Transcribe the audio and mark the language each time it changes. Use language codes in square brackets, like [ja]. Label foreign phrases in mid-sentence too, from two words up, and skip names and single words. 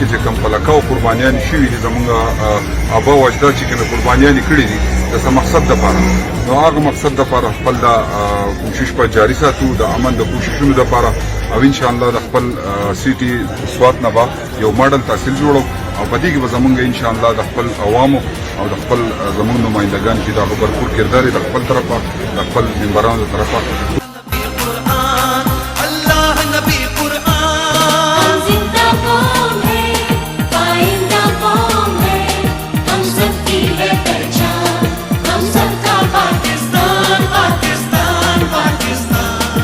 [ps] چې کوم پلکه او قربانیان شوي دي زموږ ابا او اجداد چې کوم قربانیان کړي دي د څه مقصد لپاره نو هغه مقصد لپاره خپل د کوشش په جاري ساتو د امن د کوششونو لپاره او ان شاء الله د خپل سیټي سوات نه به یو ماډل تحصیل جوړو او په دې کې به زمونږ ان شاء الله د خپل عوامو او د خپل زمونږ نمائندګان چې دا برپور کردار د خپل طرفه د خپل ممبرانو د طرفه [ur] قرآن اللہ نبی قرآن. ہم زندہ قوم ہے، آئندہ قوم ہے. ہم سب کی ہے پہچان، ہم سب کا پاکستان، پاکستان، پاکستان.